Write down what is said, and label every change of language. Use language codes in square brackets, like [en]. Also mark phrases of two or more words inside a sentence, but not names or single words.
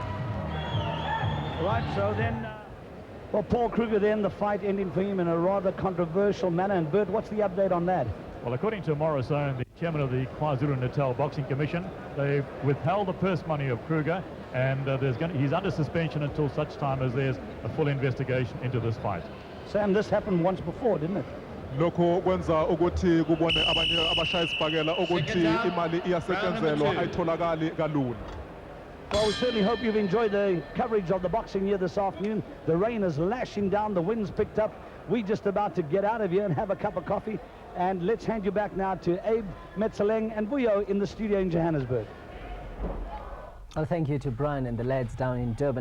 [en] Right, so then, well, Paul Kruger then, the fight ending for him in a rather controversial manner. And Bert, what's the update on that? Well, according to Morris Owen, the chairman of the KwaZulu-Natal Boxing Commission, they withheld the purse money of Kruger, and he's under suspension until such time as there's a full investigation into this fight. Sam, this happened once before, didn't it? [zu] lokho kwenza ukuthi kubone abanye abashayisibhakela ukuthi imali iyasetshenzelwa ayitholakali kalula. [en] Well, we certainly hope you've enjoyed the coverage of the boxing here this afternoon. The rain is lashing down, the wind's picked up. We're just about to get out of here and have a cup of coffee. And let's hand you back now to Abe, Metzeleng and Vuyo in the studio in Johannesburg. Well, thank you to Brian and the lads down in Durban.